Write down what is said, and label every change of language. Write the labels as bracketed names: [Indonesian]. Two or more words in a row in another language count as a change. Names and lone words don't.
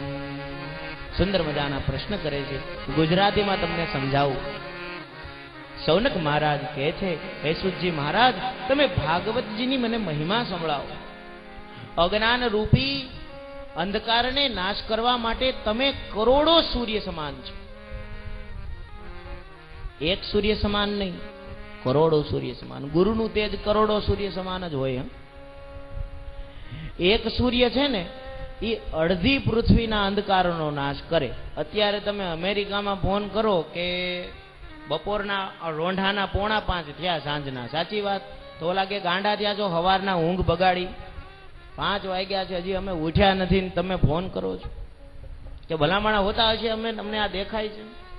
[Gujarati] સુંદર મજાના પ્રશ્ન કરે છે, ગુજરાતી માં તમને સમજાવું। સૌનક મહારાજ કહે છે, હે સૂતજી મહારાજ તમે ભાગવતજી ની મને મહિમા સંભળાવો। અજ્ઞાન રૂપી અંધકાર ને નાશ કરવા માટે તમે કરોડો સૂર્ય સમાન છો। એક સૂર્ય સમાન નહીં, કરોડો સૂર્ય સમાન। ગુરુનુ તેજ કરોડો સૂર્ય સમાન જ હોય। એક સૂર્ય છે ને એ અડધી પૃથ્વીના અંધકારનો નાશ કરે। અત્યારે તમે અમેરિકામાં ફોન કરો કે બપોરના રોંઢાના 4:45 થયા સાંજના, સાચી વાત? તો ઓલા કે ગાંડા થયા છો, સવારના ઊંઘ બગાડી, 5 વાગ્યા છે હજી અમે ઉઠ્યા નથી ને તમે ફોન કરો છો કે ભલામણા હોતા હશે અમને આ દેખાય છે।